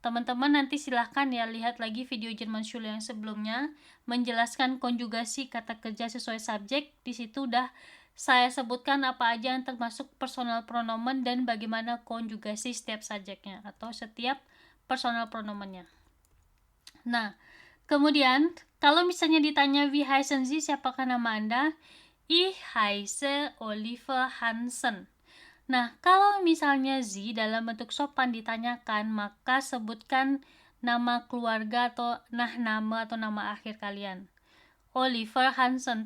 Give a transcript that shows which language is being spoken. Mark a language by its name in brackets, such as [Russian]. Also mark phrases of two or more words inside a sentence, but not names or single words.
[Indonesian] Teman-teman nanti silahkan ya lihat lagi video Jerman Schule yang sebelumnya menjelaskan konjugasi kata kerja sesuai subjek. Di situ udah saya sebutkan apa aja yang termasuk [German] personal pronomen [Indonesian] dan bagaimana konjugasi setiap subjeknya atau setiap personal pronomennya. Nah, kemudian kalau misalnya ditanya [German] wie heißen Sie, [Indonesian] siapakah nama Anda? [German] Ich heiße Oliver Hansen. [Indonesian] Nah, kalau misalnya Z dalam bentuk sopan ditanyakan, maka sebutkan nama keluarga atau nama atau nama akhir kalian. Oliver Hansen.